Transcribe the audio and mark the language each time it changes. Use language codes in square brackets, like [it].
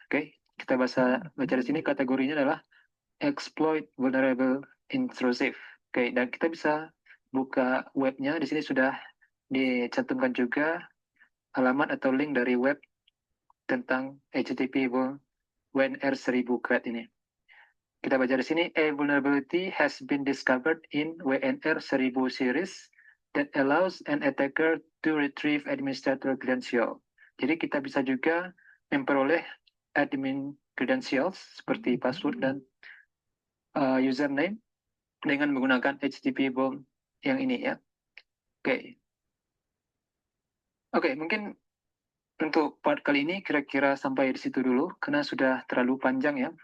[id] Oke, kita baca di sini kategorinya adalah exploit vulnerable intrusive. Oke, dan kita bisa buka webnya. Di sini sudah dicantumkan juga alamat atau link dari web tentang HTTP WNR 1000 crack ini. [en] Kita baca di sini, a vulnerability has been discovered in WNR 1000 series that allows an attacker to retrieve administrator credential. [id] Jadi kita bisa juga memperoleh admin credentials seperti password dan username dengan menggunakan HTTP bomb yang ini ya. Oke. Oke, mungkin untuk part kali ini kira-kira sampai di situ dulu karena sudah terlalu panjang ya.